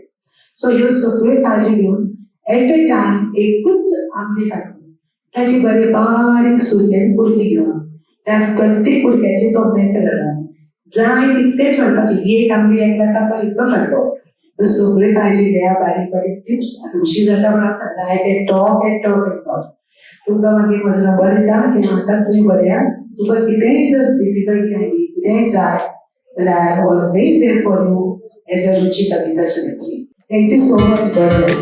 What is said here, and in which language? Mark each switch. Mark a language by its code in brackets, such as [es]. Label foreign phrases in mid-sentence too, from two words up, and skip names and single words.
[kok] सो ह्यो सगळ्यो काळजी घेवन [en] at a time [kok] एकूच आमली काडून ताची बरे बारीक सुरकेन कुडकी घेवन त्या प्रत्येक कुडक्याचेर तो मेत घालून जाय तितलेच म्हणपाची एक आमली एकल्या ताका इतलो घातलो. ह्यो सगळ्यो काळजी घेया बारीक बारीक टिप्स उशीर जाता म्हणून सांगता [en] I can talk and talk and talk. [kok] तुमकां मागीर म्हजो नंबर दिता की म्हाका तुमी बऱ्या तुका कितेंय जर डिफिकल्टी आयली कितेंय जाय जाल्यार [en] I am always there for you as a [kok] रुची कविता समिती. [en] Thank you so much. God bless.